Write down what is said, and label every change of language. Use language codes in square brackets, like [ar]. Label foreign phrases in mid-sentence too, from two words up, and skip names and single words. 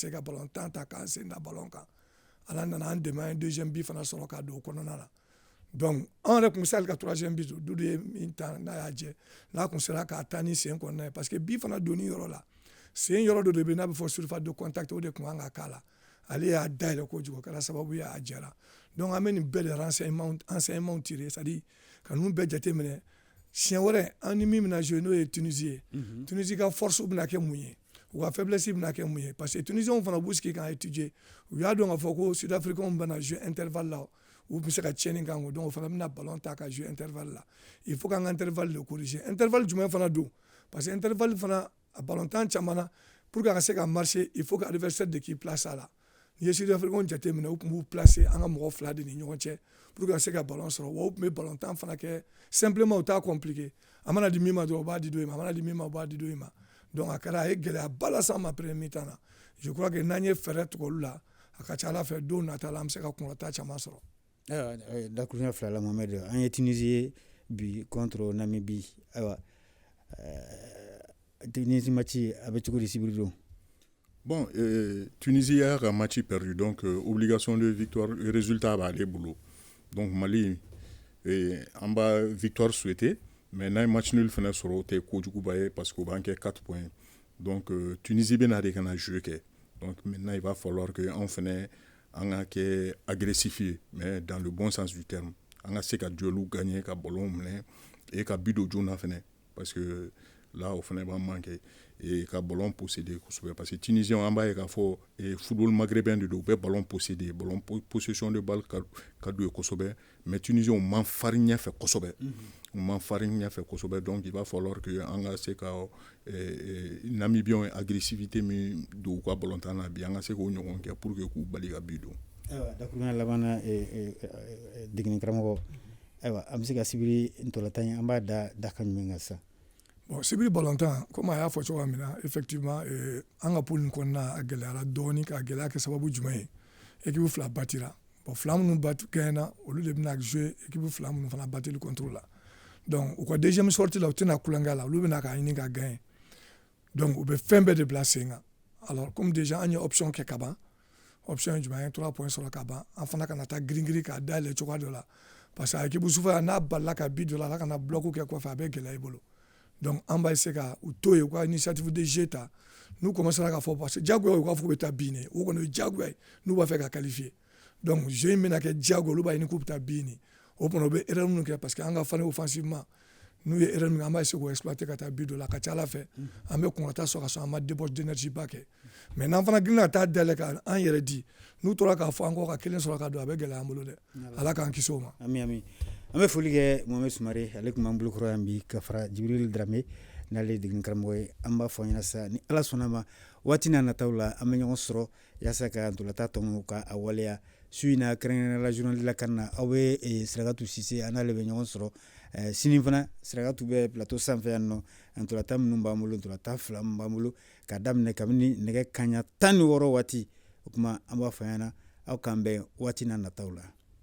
[bm] essayer ka balontan ta k'an sen da ballon kan ala nana an dɛmɛ an ye deuxième bi fana sɔrɔ k'a don o kɔnɔna na donc an yɛrɛ tun bɛ se hali ka troisième bi don Dudu ye min ta n'a y'a jɛ n'a tun sera k'a ta ni sen kɔnɔna ye [fr] parce que [bm] bi fana donni yɔrɔ la sen yɔrɔ dɔ de bɛ n'a bɛ fɔ [fr] surface de contact [bm] o de tun kan ka k'a la ale y'a dayɛlɛ kojugu o kɛra sababu ye a jɛra donc an bɛ nin bɛɛ de [fr] renseignement tirer c'est à dire [bm] ka ninnu bɛɛ jateminɛ siɲɛ wɛrɛ an ni min bɛna jouer n'o ye Tunisie ye Tunisie ka force bɛna kɛ mun ye u ka faiblesse bɛna kɛ mun ye [fr] parce que [bm] Tunisiens fana b'u sigi k'an étudier u y'a dɔn k'a fɔ ko Sud-Africains bɛna jouer intervalle la u bɛ se ka tiɲɛni k'an kun donc o fana bɛna ballon ta ka jouer intervalle la [fr] il faut [bm] k'an ka [fr] intervalle de corriger [bm] intervalle jumɛn fana don [fr] parce que [bm] intervalle fana a ballontan caman na [fr] pour que [bm] a ka se ka marcher [fr] il faut que adversaire de [bm] k'i place a la n'i ye Sud-Africains jateminɛ u tun b'u placer an ka mɔgɔ fila de ni ɲɔgɔn cɛ [fr] pour que [bm] ka se ka ballon sɔrɔ wa u tun bɛ ballontan fana kɛ simplement u t'a compliqué a mana di min ma dɔrɔn u b'a di dɔ in ma a mana di min ma u b'a di dɔ in ma donc a kɛra a ye gɛlɛyaba las'an ma [fr] premier mi-temps [bm] na [fr] je crois que [bm] n'an ye fɛɛrɛ tigɛ olu la a ka ca ala fɛ don nata la an bɛ se ka kunkɔrɔta caman sɔrɔ. ayiwa dakuruɲa fila la Mohamed an ye Tunisie ye bi contre Namibie ayiwa Tunisie match a bɛ cogo di sibiri don. [fr] Bon, Tunisie a un match perdu, donc obligation de victoire, le résultat va aller boulot. [bm] Donc Mali, an b'a victoire souhaité mais n'a ye [fr] match nul [bm] fana sɔrɔ o tɛ kojuguba ye [fr] parce que [bm] o b'an kɛ [fr] 4 points [bm] donc Tunisie bɛna de ka na jeu kɛ [fr] donc maintenant il va falloir que [bm] anw fana an ka kɛ agressif ye [fr] mais dans le bon sens du terme [bm] an ka se ka duelu gagner ka ballon minɛ et ka but don joona fana [fr] parce que [bm] là o fana b'an manqué et ka ballon posséder kosɛbɛ parce que Tunisien an b'a ye k'a fɔ [fr] football maghrébin [bm] de don u bɛ ballon posséder [fr] ballon possession de balle [bm] ka d'u ye kosɛbɛ mais Tunisien u man farin ɲɛfɛ kosɛbɛ u man farin ɲɛfɛ kosɛbɛ [fr] donc il va falloir que [bm] an ka se ka Namibiens ye agressivité min don u ka balontan na bi an ka se k'o ɲɔgɔn kɛ [fr] pour que [bm] k'u bali ka but don. Ayiwa dakuruɲa labanna degeni karamɔgɔ ayiwa an bɛ se ka sibiri ntolantan ye an b'a da kan jumɛn kan sisan. Bon sibiri balontan comme a y'a fɔ cogoya min na effectivement an ka poule in kɔnɔna a gɛlɛyara dɔɔni ka gɛlɛya kɛ sababu jumɛn ye équipe fila batira bon fila minnu gagnéna olu de bɛna jouer équipe fila minnu fana bateli [fr] contre la [bm] donc u ka deuxième sortie la u tɛna kulonkɛ la olu bɛna k'a ɲini ka gagner donc u bɛ fɛn bɛɛ de bila sen kan [fr] alors comme déjà [bm] an ye option kɛ ka ban option ye jumɛn ye 3 points sɔrɔ ka ban an fana kana taa girin-girin k'a dayɛlɛ cogoya dɔ la [fr] parce que [bm] a équipe sufɛ n'a balila ka but dɔ la ala kana bloc kɛ kɔfɛ a bɛ gɛlɛya i bolo donc an b'a essayer ka u to yen u ka [fr] initiative de jeu [bm] ta n'u commencera k'a fɔ [fr] parce que [bm] diyagoya u k'a fɔ k'u bɛ taa bin ne o kɔni o ye diyagoya ye n'u b'a fɛ ka qualifier donc jeu in bɛna kɛ diyagoya olu b'a ɲini k'u bɛ taa bin ne o kɔni o bɛ erreur minnu kɛ [fr] parce que [bm] an ka fani offensivement n'u ye erreur min an b'a essayer k'o exploiter ka taa but dɔ la a ka ca ala fɛ an bɛ kɔn ka taa sɔrɔ ka sɔrɔ an ma [fr] débauche d'énergie [bm] ba kɛ mais n'an fana girinna ka taa dayɛlɛ ka an yɛrɛ di n'u tora k'a fɔ an kɔ ka kelen sɔrɔ ka don a bɛ gɛlɛya an bolo dɛ ala k'an kisi o ma. Ami an bɛ foli kɛ Mohamed Sumare ale tun b'an bolokɔrɔ yan bi ka fara Jibril Dramé n'ale ye degeni karamɔgɔ ye an b'a fɔ ɲɛna sa ni ala sɔnna ma waati n'a nataw la an bɛ ɲɔgɔn sɔrɔ yaasa ka ntolata tɔmɔ ka a waleya su in na kɛrɛnkɛrɛnnenya la journal la kan na aw bɛ Sirakatu Sise an n'ale bɛ ɲɔgɔn sɔrɔ sini fana Sirakatu bɛ plateau sanfɛ yan nɔ ntolata minnu b'an bolo ntolata 2 min b'an bolo ka daminɛ kabini nɛgɛ kanɲɛ 16 waati o tuma an b'a fɔ ɲɛna aw k'an bɛn waati n'a nataw la.